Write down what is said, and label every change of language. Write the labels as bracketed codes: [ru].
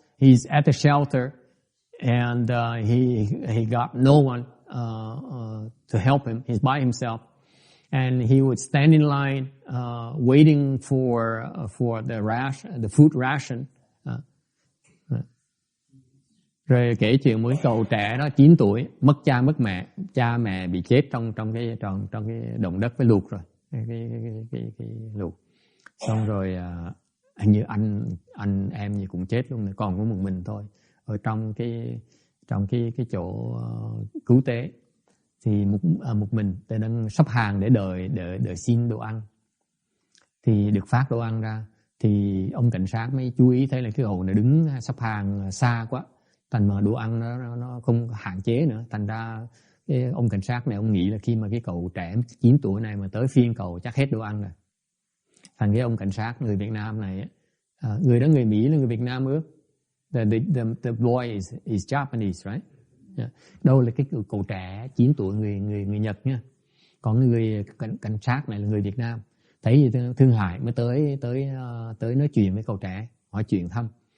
[en] He's at the shelter, and he got no one to help him. He's by himself, and he would stand in line waiting for the food ration. [vi] Rồi kể chuyện một cái cậu trẻ đó 9 tuổi mất cha mất mẹ, cha mẹ bị chết trong cái động đất với lụt rồi, cái lụt. Xong rồi hình như anh em gì cũng chết luôn, còn có một mình thôi ở trong cái chỗ cứu tế. Thì một mình tôi đang sắp hàng để đợi xin đồ ăn. Thì được phát đồ ăn ra thì ông cảnh sát mới chú ý thấy là cái cậu này đứng sắp hàng xa quá, thành mà đồ ăn nó không hạn chế nữa. Thành ra cái ông cảnh sát này ông nghĩ là khi mà cái cậu trẻ 9 tuổi này mà tới phiên cậu chắc hết đồ ăn rồi. Thành cái ông cảnh sát người Việt Nam này, người đó người Mỹ là người Việt Nam Ước. [en] The boy is Japanese, right? Yeah. [vi] Đâu là cái cậu trẻ 9 tuổi người Nhật nha. Còn người cảnh sát này là người Việt Nam. Thấy gì thương hại mới tới nói chuyện với cậu trẻ, hỏi chuyện thăm.